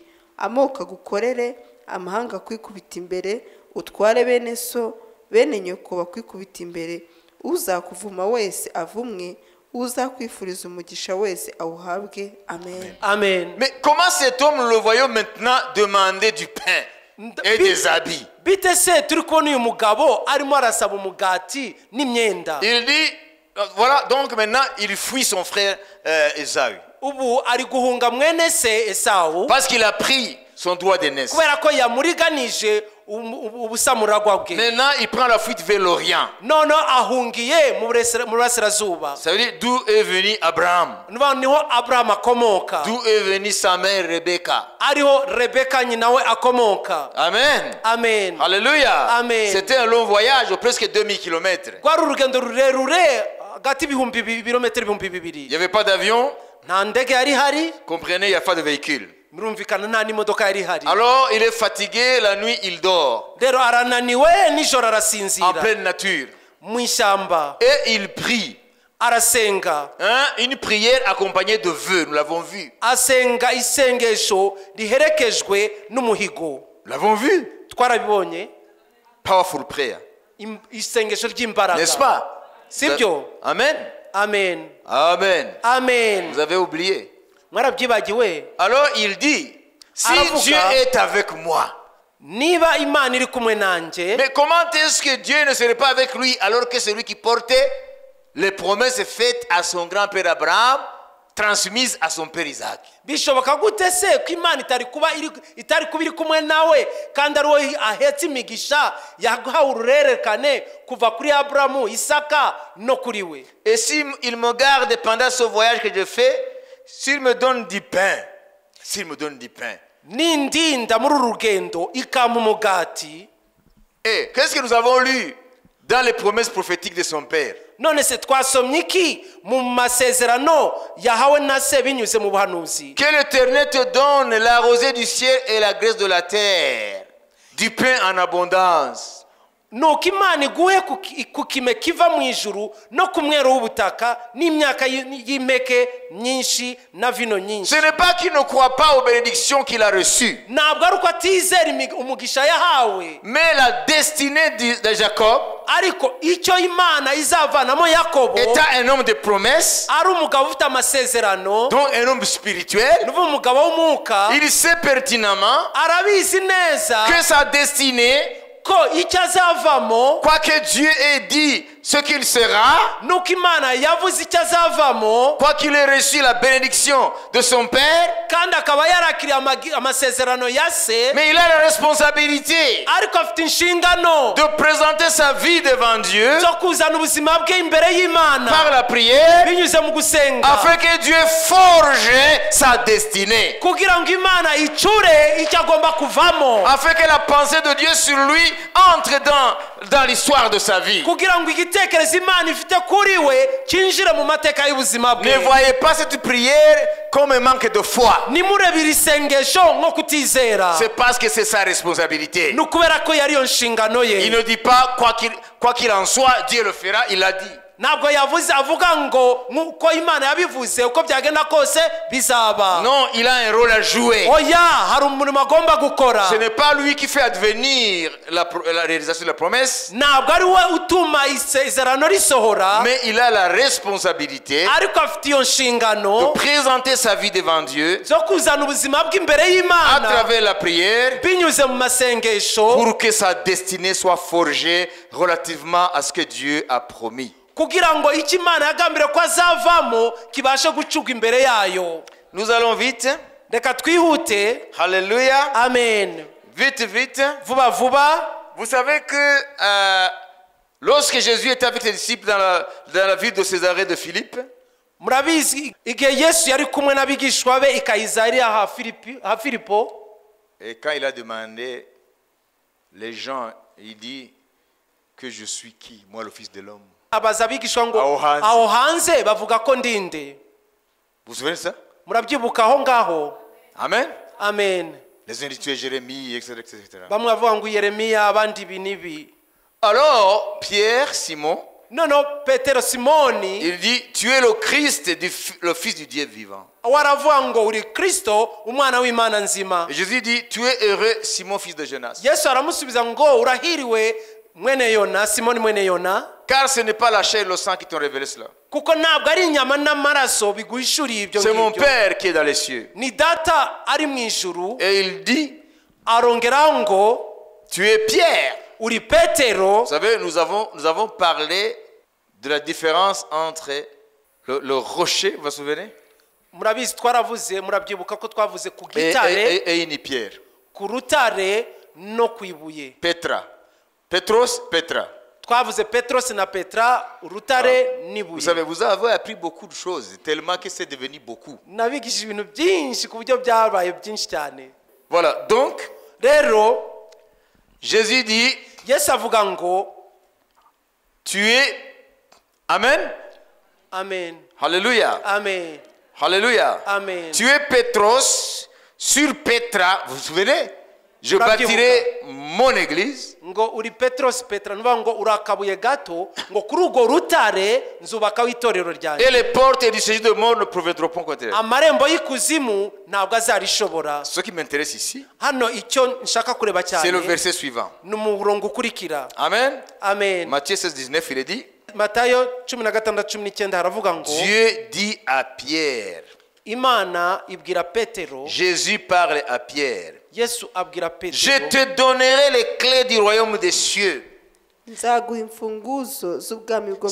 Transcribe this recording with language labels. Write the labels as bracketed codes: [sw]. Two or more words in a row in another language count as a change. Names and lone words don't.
[rw] Amoko agukorere, amahanga kwikubita imbere, utware bene so bene nyoko bakwikubita imbere. Uzakuvuma wese avumwe, uzakwifuriza umugisha wese awuhabwe. Amen. Amen. [fr] Mais comment cet homme, le voyons maintenant demander du pain? et des habits. [rw] bite se turi kubona uyu mugabo arimo arasaba umugati n'imyenda. [fr] Il dit, voilà, donc maintenant il fuit son frère Ésaü. [rw] Ubu ari guhunga mwene se Esawu [fr] Parce qu'il a pris son droit d'aînesse. [rw] kubera ko yamuriganije ubusamuragwa bwe. [fr] Maintenant il prend la fuite vers l'Orient. [rw] None ahungiye mu burasirazuba. [fr] Ça veut dire d'où est venu Abraham. [rw] Niho Abraham akomoka. [fr] D'où est venue sa mère Rebecca. [rw] Ariho Rebeka nyina we akomoka. Amen. Amen. Alléluia. Amen. [fr] C'était un long voyage, presque 2000 km. [rw] Rwari urugendo rurerure hagati ibirometero 2000. [fr] Il n'y avait pas d'avion. [rw] Nta ndege yari hari. [fr] Comprenez, il n'y a pas de véhicule. [rw] Birumvikana nta n'imodoka yari hari. [fr] Alors il est fatigué, la nuit il dort. [rw] Rero arananiwe nijoro [fr] En [rw] arasinzira [fr] pleine nature. [rw] mu ishyamba. [fr] Et il prie. [rw] Arasenga. [fr] Une prière accompagnée de vœux, nous l'avons vu. [rw] Asenga isengesho riherekejwe n'umuhigo. [fr] Nous l'avons vu. [rw] Twarabibonye. [en] Powerful prayer. [rw] Isengesho ry'imbaraga. [fr] N'est-ce pas? [rw] Sibyo? Amen. Amen. Amen. Amen. [fr] Vous avez oublié. [rw] Mwarabyibagiwe. [fr] Alors il dit, si [rw] Aravuga, [fr] Dieu est avec moi. [rw] niba Imana iri kumwe nanjye. [fr] Mais comment est-ce que Dieu ne serait pas avec lui alors que c'est lui qui portait les promesses faites à son grand-père Abraham, transmises à son père Isaac? [rw] Bishoboka gute se ko Imana itari kuba iri kumwe nawe kandi ari wowe ahetse imigisha yahawe ururerekane kuva kuri Aburahamu, Isaka no kuri we. [fr] Et si il me garde pendant ce voyage que je fais, s'il me donne du pain, [rw] Nindinda muri uru rugendo ikampa umugati. [fr] Et qu'est-ce que nous avons lu dans les promesses prophétiques de son père? [rw] None se twasomye iki mu masezerano yahawe na se binyuze mu buhanuzi? [fr] Que l'Éternel te donne la rosée du ciel et la graisse de la terre, du pain en abondance. [rw] Nuko Imana iguhe ku kime kiva mu ijuru no ku mwero w'ubutaka n'imyaka y'impeke nyinshi na vino nyinshi. [fr] Ce n'est pas qu'il ne croit pas aux bénédictions qu'il a reçues, [rw] Ntabwo ari uko atizera umugisha yahawe, [fr] mais la destinée de Jacob, [rw] ariko icyo Imana izavanamo Yakobo [fr] étant un homme de promesses, [rw] ari umugabo ufite amasezerano, [fr] donc un homme spirituel, [rw] nuvuga umugabo w'umwuka, [fr] il sait pertinemment [rw] arabizi neza [fr] que sa destinée, [rw] ko icyo azavamo, [fr] quoique Dieu ait dit ce qu'il sera, [rw] nuko Imana yavuze icyo azavamo, [fr] quoiqu'il ait reçu la bénédiction de son père, [rw] kandi akaba yarakiriye amasezerano ya se, [fr] mais il a la responsabilité [rw] ariko afite inshingano [fr] de présenter sa vie devant Dieu [rw] zo kuzana ubuzima bwe imbere y'Imana [fr] par la prière, [rw] binyuze mu gusenga, [fr] afin que Dieu forge sa destinée, [rw] kugira ngo Imana icure icyo agomba kuvamo, [fr] afin que la pensée de Dieu sur lui entre dans l'histoire de sa vie. [rw] kugira ngo igitekerezo Imana ifite kuri we cyinjire mu mateka y'ubuzima bwe. [fr] Ne voyez pas cette prière comme un manque de foi. [rw] Nimurebere isengesho nko kutizera, [fr] C'est parce que c'est sa responsabilité. [rw] ni ukubera ko yari yo nshingano [fr] Il [rw] ye. [fr] ne dit pas quoi qu'il en soit, Dieu le fera, il l'a dit. [rw] Ntabwo yavuze avuga ngo nk'uko Imana yabivuze uko byagenda kose bizaba. [fr] Non, il a un rôle à jouer. [rw] Oya, hari umurimo agomba gukora. [fr] Ce n'est pas lui qui fait advenir la réalisation de la promesse, [rw] Ntabwo ari we utuma isezerano risohora, [fr] mais il a la responsabilité [rw] ariko afite iyo [fr] de [rw] nshingano [fr] présenter sa vie devant Dieu [rw] zo kuzana ubuzima bw'imbere [fr] à [rw] y'Imana [fr] travers la prière [rw] binyuze mu masengesho, [fr] pour que sa destinée soit forgée relativement à ce que Dieu a promis. [rw] kugira ngo icyo Imana yagambiriye ko azavamo kibashe gucurwa imbere yayo. [fr] Nous allons vite. [rw] Reka twihute. Alléluia. Amen. [fr] Vite, vite. [rw] Vuba vuba. [fr] Vous savez que lorsque Jésus était avec les disciples dans la ville de Césarée de Philippe, Murabizi igihe Yesu yari kumwe n'abigishwa be i Kayisariya ha Filipo, et quand il a demandé, les gens, il dit que je suis qui? Moi, le Fils de l'homme. [rw] abaza abigishwa ngo Aho hanze. aho hanze bavuga ko ndinde. [fr] Vous vous souvenez de ça? [rw] Murabyibuka aho ngaho? Amen. Amen. [fr] Les uns disent tu es Jérémie, etc., etc. [rw] Bamwe bavuga ngo Yeremiya, abandi ibi n'ibi. [fr] Alors, Pierre, Simon, [rw] Noneho Petero Simoni [fr] il dit tu es le Christ, le Fils du Dieu vivant. [rw] waravuga ngo uri Kristo, umwana w'Imana nzima. [fr] Et Jésus dit tu es heureux, Simon, fils de Jonas. [rw] Yesu aramusubiza ngo urahiriwe mwene Yona, Simoni mwene Yona, [fr] Car ce n'est pas la chair et le sang qui t'ont révélé cela. [rw] kuko ntabwo ari inyama n'amaraso biguhishuriye ibyo [fr] C'est mon [rw] ngibyo, [fr] Père qui est dans les cieux. [rw] ni data ari mu ijuru. [fr] Et il dit [rw] arongeraho ngo [fr] tu es Pierre. [rw] uri petero. [fr] Vous savez, nous avons parlé de la différence entre le rocher, vous vous souvenez, [rw] murabizi twaravuze, murabyibuka ko twavuze ku [fr] et [rw] gitare, [fr] une pierre. [rw] ku rutare no ku ibuye. Petra. Petros, Petra. Twavuze petros na petra, urutare [fr] Vous [rw] n'ibuye. [fr] savez, vous avez appris beaucoup de choses, tellement que c'est devenu beaucoup. [rw] Nabigishije ibintu byinshi ku buryo byabaye byinshi cyane. [fr] Voilà, donc, [rw] Rero [fr] Jésus dit, [rw] Yesu avuga ngo [fr] tu es... Amen. [rw] amen, Alléluia. amen, Alléluia. amen. [fr] Tu es Petros sur Petra, vous vous souvenez? Je bâtirai mon église. [rw] Ngo uri petros petra, nuvuga ngo uri akabuye gato, ngo kuri urwo rutare nzubakaho itorero [fr] Et [rw] ryanjye, [fr] les portes du séjour de mort ne prévaudront point contre elle. [rw] amarembo y'ikuzimu ntabwo azarishobora. [fr] Ce qui m'intéresse ici, [rw] Hano icyo nshaka kureba [fr] c'est le [rw] cyane [fr] verset suivant. [rw] ni umurongo ukurikira. Amen. Amen. [fr] Matthieu 16, 19, il est dit, [rw] Matayo 16:19 haravuga ngo [fr] Dieu dit à Pierre, [rw] Imana ibwira Petero, [fr] Jésus parle à Pierre, [rw] Yesu abwira [fr] je [rw] Petero, [fr] te donnerai les clés du royaume des cieux. [rw] nzaguha imfunguzo z'ubwami bwo mu